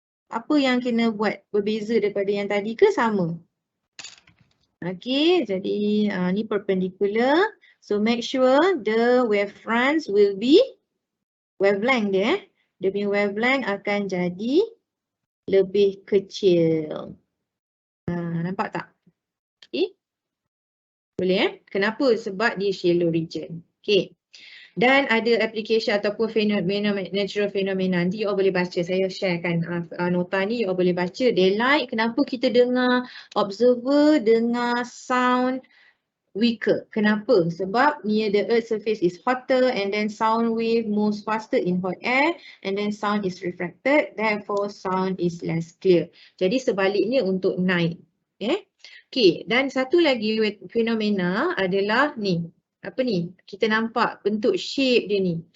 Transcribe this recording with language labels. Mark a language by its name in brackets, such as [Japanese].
[Malay] Apa yang kena buat berbeza daripada yang tadi ke sama? Okay, jadi ni perpendicular. [English] So make sure the wave fronts will be wavelength dia. [Malay] Dia punya wavelength akan jadi lebih kecil. Nampak tak? Okay. Boleh Kenapa? Sebab dia shallow region. Okay. Dan ada application ataupun natural phenomena. Nanti you all boleh baca. Saya sharekan nota ni, you all boleh baca. Daylight, kenapa kita dengar observer, dengar sound weaker? Kenapa? [English] Sebab near the earth surface is hotter and then sound wave moves faster in hot air and then sound is refracted. Therefore, sound is less clear. [Malay] Jadi sebaliknya untuk night. Okay, dan satu lagi fenomena adalah ni. Apa ni? Kita nampak bentuk shape dia ni.